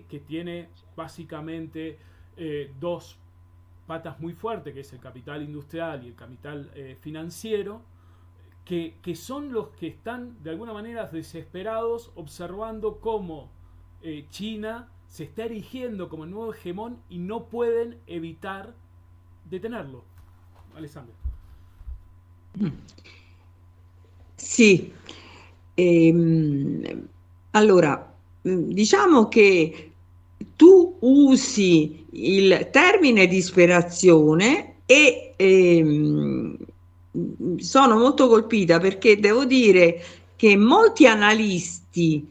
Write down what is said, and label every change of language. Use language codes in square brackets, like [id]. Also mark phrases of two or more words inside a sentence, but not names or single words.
[es] Que tiene básicamente dos patas muy fuertes, que es el capital industrial y el capital financiero, que son los que están de alguna manera desesperados observando cómo China se está erigiendo como el nuevo hegemón y no pueden evitar detenerlo. [it] Alessandro. Sì. Allora, diciamo che tu usi il termine disperazione e sono molto colpita perché devo dire che molti analisti,